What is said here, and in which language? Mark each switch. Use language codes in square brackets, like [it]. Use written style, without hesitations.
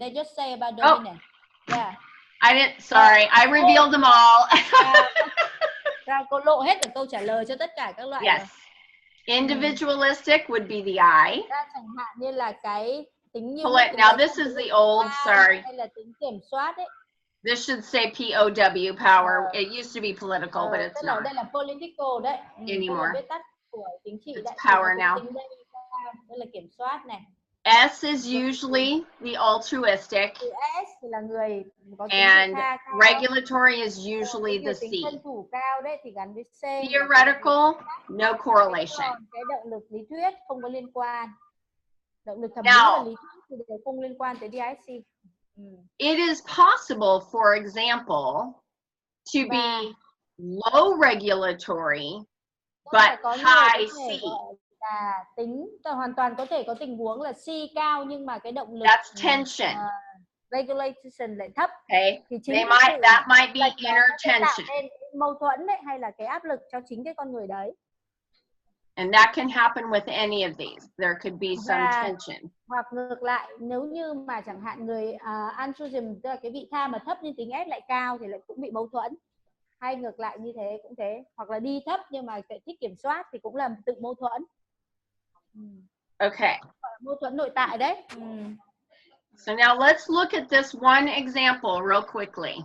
[en] They just say about dominant. Yeah. I didn't. Sorry, I revealed them all. [vi] Cô lộ hết được câu trả lời cho tất cả các loại. [en] Yes. Individualistic would be the I. [vi] Chẳng hạn như là cái tính như [en] Now this is the old. Sorry. [vi] Hay là tính kiểm soát ấy. [en] This should say POW, power. It used to be political, but it's not. [vi] Đây là political đấy. [en] Anymore. [vi] Viết tắt của chính trị đấy. [en] It's power now. [vi] Đây là kiểm soát này. [en] S is usually the altruistic, [vi] S là người có [en] and regulatory is usually the C. [vi] Cao đấy thì gắn với C. [en] Theoretical, no correlation. [vi] Cái động lực lý thuyết không có liên quan. Động lực thẩm mỹ và lý thuyết thì đều không liên quan tới DISC. [en] It is possible, for example, to be low regulatory but high C. [vi] Tính hoàn toàn có thể có tình huống là C cao nhưng mà cái động lực [en] that's tension. [vi] Regulation lại thấp. [en] Okay. That might be inner tension. [vi] Mâu thuẫn đấy, hay là cái áp lực cho chính cái con người đấy. [en] And that can happen with any of these. There could be some tension. [vi] Hoặc ngược lại, nếu như mà chẳng hạn người altruism, tức là cái vị tha mà thấp nhưng tính S lại cao thì lại cũng bị mâu thuẫn. Hay ngược lại như thế cũng thế. Hoặc là đi thấp nhưng mà thích kiểm soát thì cũng là tự mâu thuẫn. [en] Okay. [vi] Mâu thuẫn nội tại đấy. [en] So now let's look at this one example real quickly.